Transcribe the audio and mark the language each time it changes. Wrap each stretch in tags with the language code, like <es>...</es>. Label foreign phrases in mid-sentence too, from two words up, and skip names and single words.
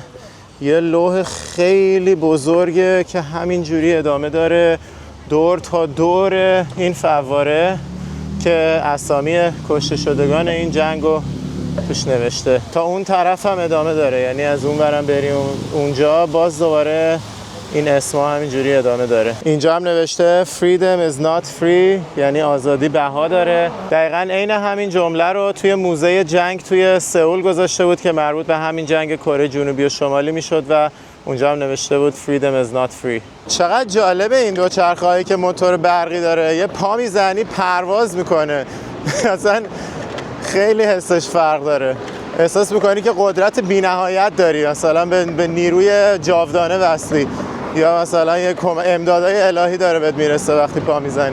<fa>یه لوح خیلی بزرگه که همینجوری ادامه داره دور تا دور این فواره که اسامی کشته شدگان این جنگو توش نوشته. تا اون طرف هم ادامه داره، یعنی از اون برم بریم اونجا باز دوباره این اسما همینجوری ادامه داره. اینجا هم نوشته</fa> <en>freedom is not free،</en> <fa>یعنی آزادی بها داره. دقیقاً عین همین جمله رو توی موزه جنگ توی سئول گذاشته بود که مربوط به همین جنگ کره جنوبی و شمالی میشد و اونجا هم نوشته بود</fa> <en>freedom is not free.</en> <fa>چقدر جالبه این دوچرخه‌هایی که موتور برقی داره، یه پا میزنی پرواز میکنه. اصلا خیلی حسش فرق داره. احساس میکنی که قدرت بی‌نهایت داری، مثلا به نیروی جاودانه وصلی، یا مثلا یه امدادهای الهی داره بهت میرسه وقتی پا میزنی.</fa>